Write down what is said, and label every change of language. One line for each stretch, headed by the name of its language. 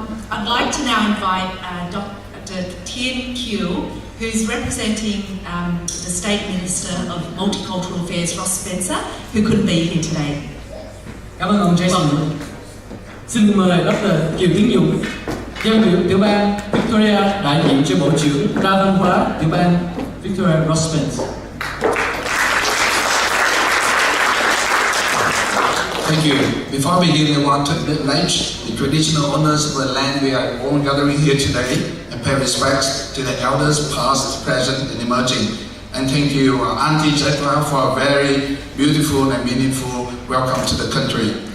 English: I'd like to now invite Dr. Tien Kieu, who's representing the State Minister of Multicultural Affairs, Ross Spencer, who couldn't be here today.
Vietnamese: Cảm ơn ông Jason. Xin mời Dr. Kiều Tiến Dũng, giám biểu tiểu bang Victoria, đại diện cho Bộ trưởng Đa văn hóa tiểu bang Victoria, Ross Spencer.
English: Thank you. Before I begin, I want to acknowledge the traditional owners of the land we are all gathering here today and pay respects to the elders past, present and emerging. And thank you, Auntie Jetla, for a very beautiful and meaningful welcome to the country.